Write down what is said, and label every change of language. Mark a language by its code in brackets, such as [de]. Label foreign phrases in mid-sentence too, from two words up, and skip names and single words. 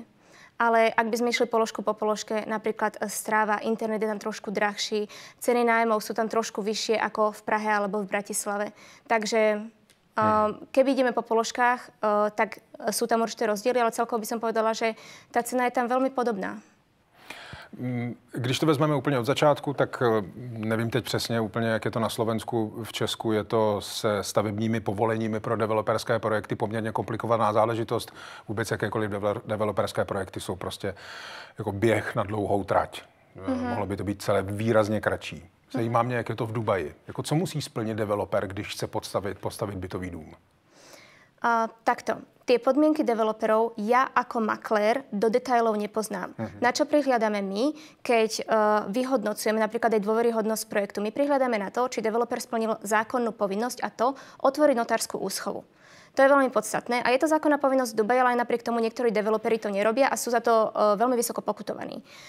[sk] Ale ak by sme išli položku po položke, napríklad stráva, internet je tam trošku drahší, ceny nájmov sú tam trošku vyššie ako v Prahe alebo v Bratislave. Takže keby ideme po položkách, tak sú tam určité rozdiely, ale celkovo by som povedala, že tá cena je tam veľmi podobná. [cs] Když to vezmeme úplně od začátku, tak nevím teď přesně úplně, jak je to na Slovensku, v Česku je to se stavebními povoleními pro developerské projekty poměrně komplikovaná záležitost. Vůbec jakékoliv developerské projekty jsou prostě jako běh na dlouhou trať. Mohlo by to být celé výrazně kratší. Zajímá mě, jak je to v Dubaji. Jako co musí splnit developer, když chce postavit bytový dům? [sk] Takto. Tie podmienky developerov ja ako maklér do detailov nepoznám. Na čo prihliadame my, keď vyhodnocujeme napríklad aj dôveryhodnosť projektu? My prihliadame na to, či developer splnil zákonnú povinnosť a to otvoriť notárskú úschovu. To je veľmi podstatné a je to zákonná povinnosť v Dubaji, ale aj napriek tomu niektorí developeri to nerobia a sú za to veľmi vysoko pokutovaní.